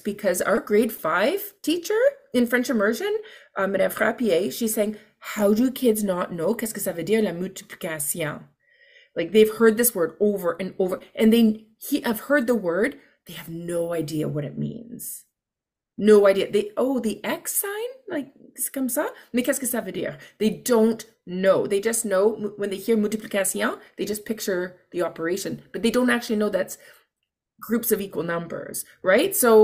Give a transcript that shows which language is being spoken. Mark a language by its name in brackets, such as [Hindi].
[English] Because our grade 5 teacher in French immersion, Madame Frappier, she's saying, how do kids not know [French] qu'est-ce que ça veut dire la multiplication? [English] Like they've heard this word over and over, and they have heard the word, they have no idea what it means. No idea. The X sign, like [French] c'est comme ça. Mais qu'est-ce que ça veut dire? [English] They don't know. They just know when they hear multiplication, they just picture the operation, but they don't actually know that's groups of equal numbers, right?